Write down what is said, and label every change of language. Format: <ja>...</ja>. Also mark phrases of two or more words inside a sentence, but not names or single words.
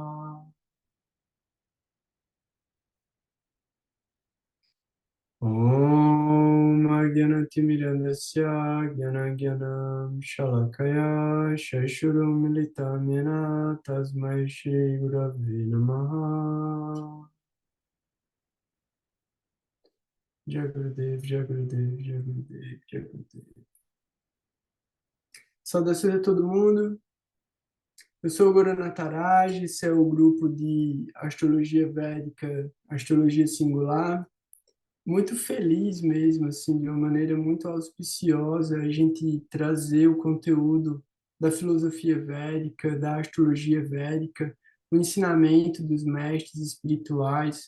<sa>ॐ अज्ञानतिमिरान्धस्य ज्ञानाञ्जन शलाकया चक्षुर् उन्मीलितं येन तस्मै श्री गुरवे नमः जय गुरुदेव, जय गुरुदेव, जय गुरुदेव, जय गुरुदेव.</sa> <pt>Saudações a todo mundo. Eu sou o Guru Nataraj, esse é o grupo de Astrologia Védica, Astrologia Singular. Muito feliz mesmo, assim, de uma maneira muito auspiciosa, a gente trazer o conteúdo da filosofia védica, da astrologia védica, o ensinamento dos mestres espirituais.</pt>